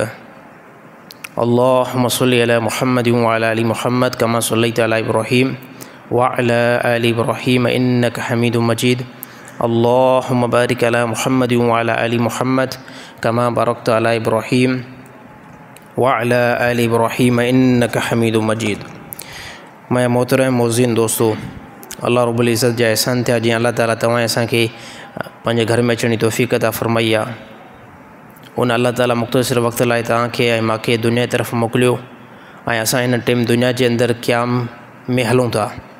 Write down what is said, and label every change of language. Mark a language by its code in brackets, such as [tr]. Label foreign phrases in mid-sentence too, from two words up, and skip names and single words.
[ar] اللهم صل على محمد وعلى آل محمد كما صليت على إبراهيم وعلى آل إبراهيم إنك حميد مجيد. اللهم بارك على محمد وعلى آل محمد كما باركت على إبراهيم وعلى آل إبراهيم إنك حميد مجيد. [sd] मैं मोहतरम मोज़िन दोस्तों, [ar] الله رب العزة [sd] जा एहसान थिया जी अल्लाह ताला तव्हां असांखे पंहिंजे घर में अचण जी तौफ़ीक़ अता फ़रमाई आहे। उन अल्लाह ताला मुख़्तसिर वक़्त लाइ तव्हांखे ऐं मूंखे दुनिया जी तरफ़ मोकिलियो ऐं असां हिन टाइम दुनिया जे अंदरि क़याम में हलूं था।